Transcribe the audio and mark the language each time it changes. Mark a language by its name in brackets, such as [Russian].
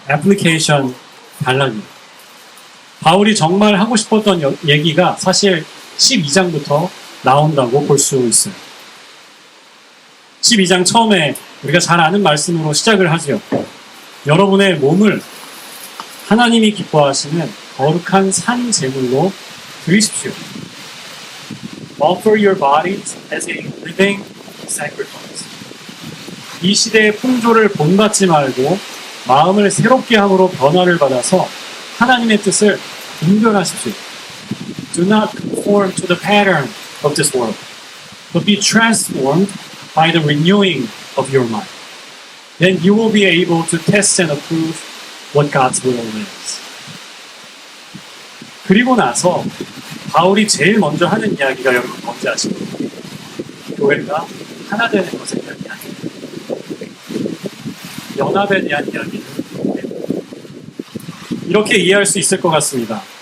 [Korean] 애플리케이션 단락이에요. 바울이 정말 하고 싶었던 얘기가 사실 12장부터 나온다고 볼 수 있어요. 12장 처음에 우리가 잘 아는 말씀으로 시작을 하죠. 여러분의 몸을 하나님이 기뻐하시는 거룩한 산 제물로 드리십시오. [English] Offer your bodies as a living sacrifice. [Korean] 이 시대의 풍조를 본받지 말고 마음을 새롭게 함으로 변화를 받아서 하나님의 뜻을 분별하십시오. [English] Do not conform to the pattern of this world, but be transformed by the renewing of your mind. Then you will be able to test and approve what God's will is. [Korean] 그리고 나서 바울이 제일 먼저 하는 이야기가 여러분 뭔지 아시죠? 교회가 하나 되는 것에 대한 이야기. 연합에 대한 이야기를 이렇게 이해할 수 있을 것 같습니다.